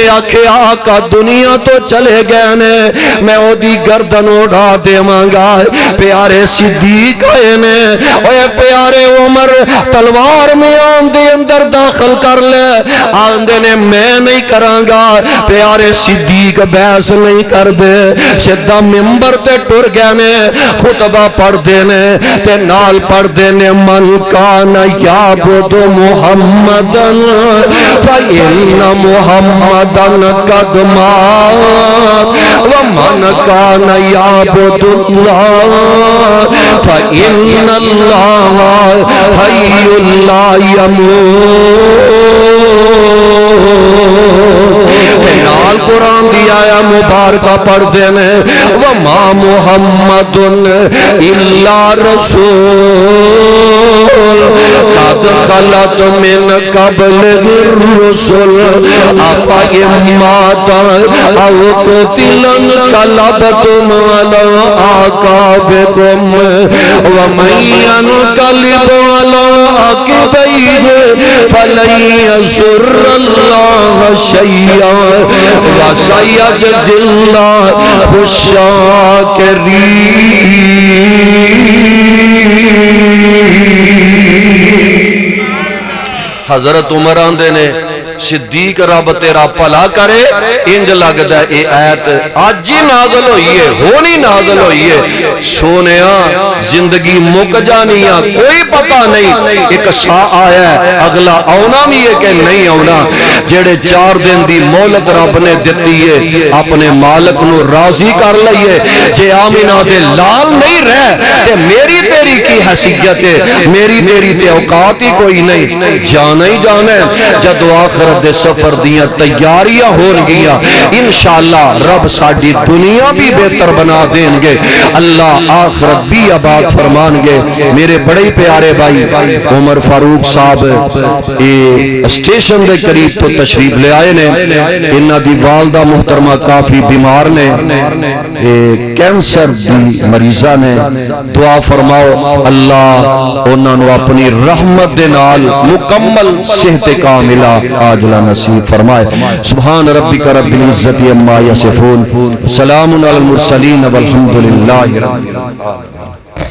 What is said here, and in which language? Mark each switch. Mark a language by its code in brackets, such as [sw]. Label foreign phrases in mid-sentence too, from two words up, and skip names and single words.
[pa] آکھے آقا دنیا تو چلے گئے نے میں او دی گردن اڑا دے مانگا پیارے صدیق آئے نے اوے پیارے عمر تلوار میں آن دے اندر داخل کر لے آن دے نے میں نہیں کرانگا پیارے صدیق بحث نہیں کر دے سدھا ممبر تے ٹر گئے نے خطبہ پڑھ دینے تے نال پڑھ دینے [ar] من کان یعبد محمدن فإن محمدن قد مات ومن کان یعبد اللہ فإن اللہ حی لا یموت [pa] نال قرآن دی آیا مبارکہ پڑھ دینے [ar] وما محمد الا رسول قد خلت من قبل الرسل افا امات او قتلن قلبتم على اعقابكم ومن ينقلب على عقبيه فلن يضر الله شيئا وسيجزي الله الشاكرين [pa] حضرت عمر آندے نے صدیق رب تیرا بھلا کرے انج لگدا اے ایت اج ہی نازل ہوئی ہے ہونی نازل ہوئی ہے سونیا زندگی مک جانی ہے کوئی پتہ نہیں ایک سا آیا ہے اگلا آنا بھی ہے کہ نہیں آنا جڑے 4 دن دی مہلت رب نے دتی ہے اپنے مالک نو راضی کر لئیے جے آمینہ دے لال نہیں رہ تے میری تیری کی حیثیت ہے میری تیری تے اوقات ہی کوئی نہیں جانا ہی جانا ہے جدو آخرت دے سفر دیاں تیاریاں ہون گیا انشاءاللہ رب ساڈی دنیا بھی بہتر بنا دیں گے اللہ آخرت بھی آباد فرمان گے میرے بڑے پیارے بھائی عمر فاروق صاحب اسٹیشن دے قریب تو تشریف لے آئے نے انہاں دی والدہ محترمہ کافی بیمار نے کینسر دی مریضہ نے دعا فرماؤ اللہ انہاں نو اپنی رحمت دے نال مکمل صحت کاملہ عاجلہ نصیب فرمائے [ar] سبحان ربک رب العزت عما یصفون سلام علی المرسلین والحمد للہ رب العالمین